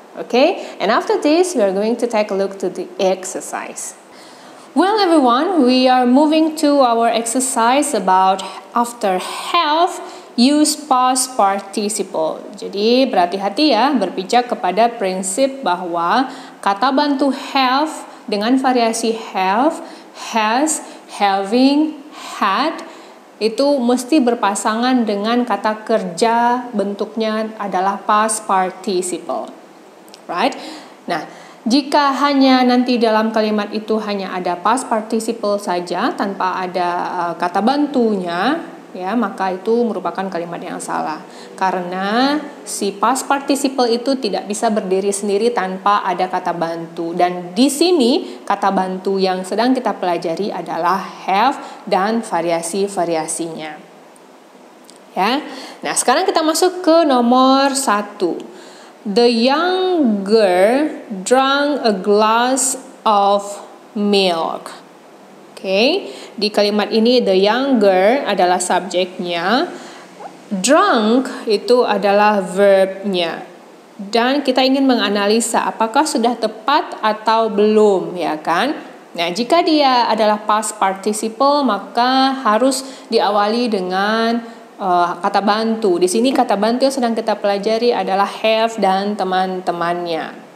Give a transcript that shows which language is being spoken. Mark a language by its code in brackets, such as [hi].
[en] Okay, and after this we are going to take a look to the exercise. Well everyone, we are moving to our exercise about after have use past participle. [id] Jadi berhati-hati ya, berpijak kepada prinsip bahwa kata bantu have dengan variasi have, has, having, had itu mesti berpasangan dengan kata kerja bentuknya adalah past participle. [en] Right? [id] Nah, jika hanya nanti dalam kalimat itu hanya ada past participle saja tanpa ada kata bantunya, ya, maka itu merupakan kalimat yang salah. Karena si past participle itu tidak bisa berdiri sendiri tanpa ada kata bantu. Dan di sini kata bantu yang sedang kita pelajari adalah have dan variasi-variasinya. Ya. Nah, sekarang kita masuk ke nomor 1. [en] The young girl drank a glass of milk. [id] Oke, di kalimat ini [en] the younger [id] adalah subjeknya, drunk itu adalah verbnya. Dan kita ingin menganalisa apakah sudah tepat atau belum, ya kan? Nah, jika dia adalah past participle maka harus diawali dengan kata bantu. Di sini kata bantu yang sedang kita pelajari adalah have dan teman-temannya.